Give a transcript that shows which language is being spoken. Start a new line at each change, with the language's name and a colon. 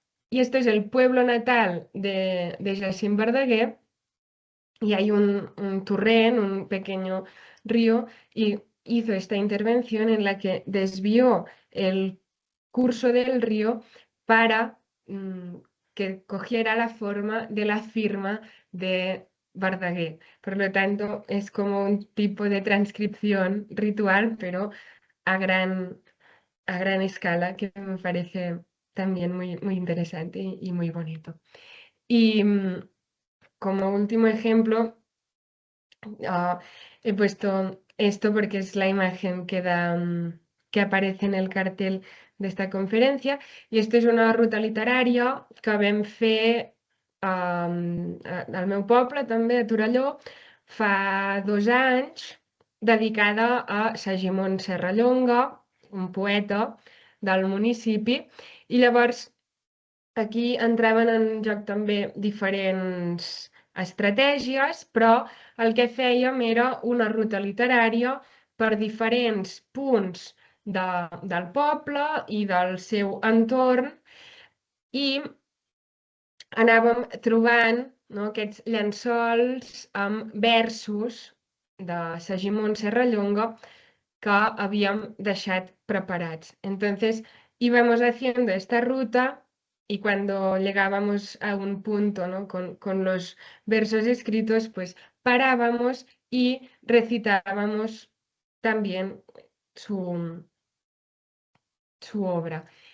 Spanish: Y esto es el pueblo natal de Jacint Verdaguer, y hay un torrent, un pequeño río, y hizo esta intervención en la que desvió el curso del río para que cogiera la forma de la firma de Verdaguer. Por lo tanto, es como un tipo de transcripción ritual, pero a gran escala, que me parece también muy, muy interesante y muy bonito. Y como último ejemplo, he puesto esto porque es la imagen que aparece en el cartel de esta conferencia,
Catalan: i esto és una ruta literària que vam fer al meu poble, també, a Torelló, fa 2 anys, dedicada a Segimon Serrallonga, un poeta del municipi, i llavors aquí entraven en joc també diferents estratègies, però el que fèiem era una ruta literària per diferents punts del poble i del seu entorn, i anàvem trobant, no, aquests llençols amb versos de Segimon Serrallonga que havíem deixat preparats.
Spanish: Entonces íbamos haciendo esta ruta y cuando llegábamos a un punto, ¿no? con los versos escritos, pues parábamos y recitábamos también su obra.